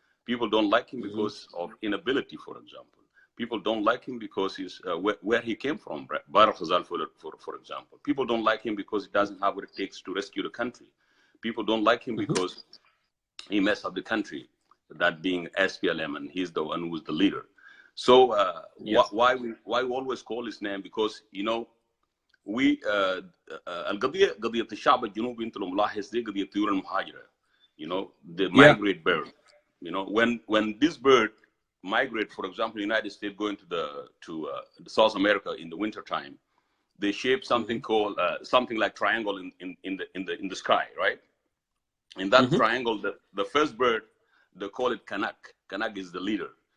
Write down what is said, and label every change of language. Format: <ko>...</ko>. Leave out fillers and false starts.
<en>People don't like him because of inability, for example. People don't like him because he's where he came from, Barak Khazal, for example. People don't like him because he doesn't have what it takes to rescue the country. People don't like him because he messed up the country, that being SPLM, and he's the one who's the leader. So why we always call his name? Because, you know, we</en> <ar>القضية قضية الشعب الجنوبي أنت لو ملاحظ دي قضية طيور المهاجرة,</ar> <en>you know, the migrate bird. You know, when this bird migrate, for example, United States going to the South America in the winter time, they shape something called something like triangle in the sky, right? In that triangle, the first bird, they call it Kanak. Kanak is the leader.</en>